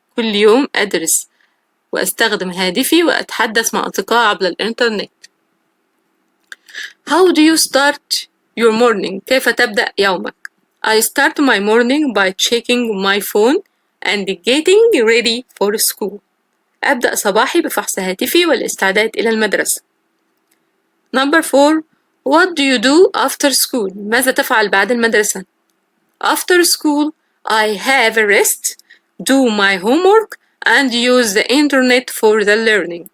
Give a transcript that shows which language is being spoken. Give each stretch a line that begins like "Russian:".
Arabic: كل يوم أدرس وأستخدم هاتفي وأتحدث مع أصدقائي عبر الإنترنت.
English: how do you start your morning؟
Arabic: كيف تبدأ يومك؟
English: I start my morning by checking my phone and getting ready for school.
Arabic: أبدأ صباحي بفحص هاتفي والاستعداد إلى المدرسة.
English: Number 4 what do you do after school؟
Arabic: ماذا تفعل بعد المدرسة؟
English: After school I have a rest, do my homework and use the internet for the learning.